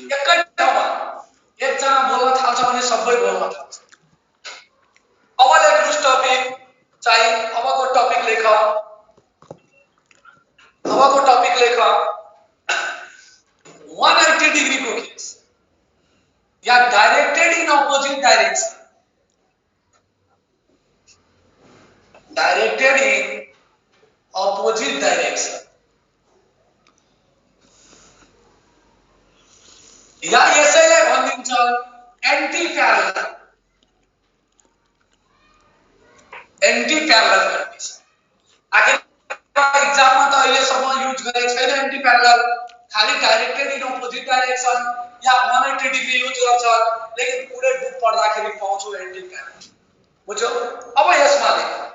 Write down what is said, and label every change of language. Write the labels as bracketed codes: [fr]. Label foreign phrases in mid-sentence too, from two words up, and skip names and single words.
[ne] एकै ठाउँमा एकजना बोल्न थाल्छ भने सबै बोल्न थाल्छ अब लेख्नुस् टपिक चाहिँ अबको टपिक लेख 180 डिग्री को केस या [en] directed in opposite direction [ne] या यसैलाई भनिन्छ [en] anti parallel condition [ne] आखिर एग्जाममा त अहिलेसम्म युज गरेको छैन [en] anti parallel [ne] खाली [en] directed in opposite direction [ne] या 180 डिग्री युज गर्छ लेकिन पुरै बुक पढ्दाखेरि पाउँछु [en] anti parallel [ne] बुझ्यौ अब यसमा लेख